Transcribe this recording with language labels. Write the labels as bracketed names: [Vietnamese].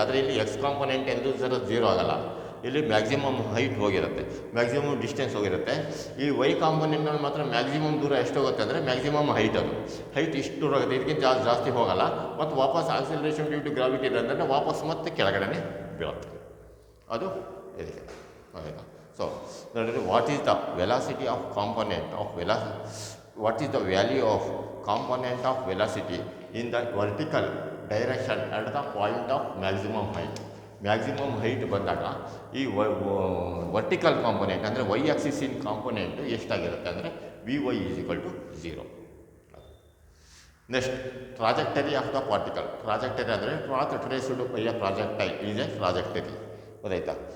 [Kannada] ಆದರೆ ಇಲ್ಲಿ X component ಎಂದು ಝೀರೋ ಆಗಲ್ಲ, ಇಲ್ಲಿ ಮ್ಯಾಕ್ಸಿಮಮ್ ಹೈಟ್ ಹೋಗಿರುತ್ತೆ, ಮ್ಯಾಕ್ಸಿಮಮ್ ಡಿಸ್ಟೆನ್ಸ್ ಹೋಗಿರುತ್ತೆ. ಈ ವೈ ಕಾಂಪೊನೆಂಟ್ನಲ್ಲಿ ಮಾತ್ರ ಮ್ಯಾಕ್ಸಿಮಮ್ ದೂರ ಎಷ್ಟು ಹೋಗುತ್ತೆ ಅಂದರೆ ಮ್ಯಾಕ್ಸಿಮಮ್ ಹೈಟ್, ಅದು ಹೈಟ್ ಇಷ್ಟು ದೂರ ಆಗುತ್ತೆ, ಇದಕ್ಕಿಂತ ಜಾಸ್ತಿ ಹೋಗಲ್ಲ. ಮತ್ತು ವಾಪಸ್ ಆಕ್ಸಿಲರೇಷನ್ ಡ್ಯೂ ಟು ಗ್ರಾವಿಟಿ ಇದೆ ಅಂದರೆ ವಾಪಸ್ ಮತ್ತೆ ಕೆಳಗಡೆ ಬೀಳುತ್ತೆ, ಅದು ಇದಕ್ಕೆ ಗೊತ್ತಾಯ್ತಾ? [English] So ನೋಡಿದ್ರೆ what is the velocity of component of what is the value of component of velocity in the vertical direction at the point of maximum height. [Kannada] Maximum height ಬಂದಾಗ ಈ ವರ್ಟಿಕಲ್ ಕಾಂಪೊನೆಂಟ್ ಅಂದರೆ ವೈ ಆಕ್ಸಿಸಿನ ಕಾಂಪೊನೆಂಟು ಎಷ್ಟಾಗಿರುತ್ತೆ ಅಂದರೆ [English] V Y is equal to zero. Next, trajectory of the particle. Trajectory ಅಂದರೆ path traced by a projectile is a trajectory, [Kannada] ಗೊತ್ತಾಯ್ತಾ?